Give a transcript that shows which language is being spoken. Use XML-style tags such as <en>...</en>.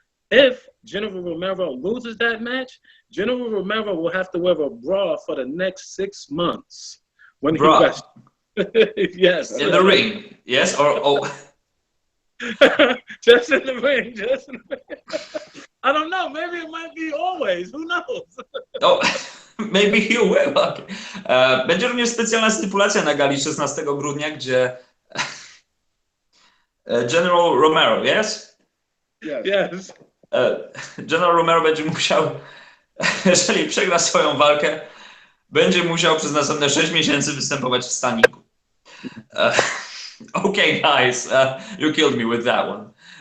<en>If General Romero loses that match, General Romero will have to wear a bra for the next 6 months. When bra? He yes. In the ring, yes? Or just in the ring, just in the ring. I don't know, maybe it might be always, who knows? Maybe he will. Okay.</en> <pl>Będzie również specjalna stypulacja na gali 16 grudnia, gdzie General Romero,</pl> <en>yes? Yes.</en> <pl>General Romero będzie musiał, jeżeli przegra swoją walkę, będzie musiał przez następne 6 miesięcy występować w staniku.</pl> <en>Okay, guys, you killed me with that one.</en>